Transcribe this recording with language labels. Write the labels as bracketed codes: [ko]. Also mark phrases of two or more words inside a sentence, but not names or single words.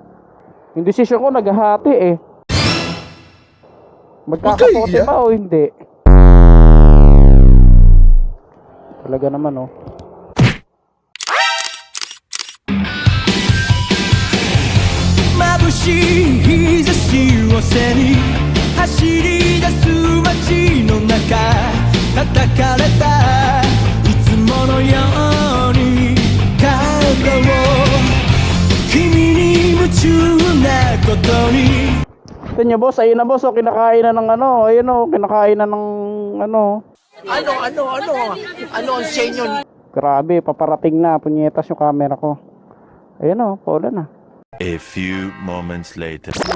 [tl] Yung desisyon ko naghahati eh. Magkakapote ba o hindi? Talaga naman oh. [ja] Mabushi い日差しを背に走り出す街の中叩かれたいつものように体を君に夢中なことに。 [tl] Ito nyo boss, ayun na boss oh, kinakain na ng ano, ayun oh, kinakain na ng ano. Ano ang senyo? Grabe, paparating na, punyetas yung camera ko. Ayun oh, paulan na. [en] A few moments later.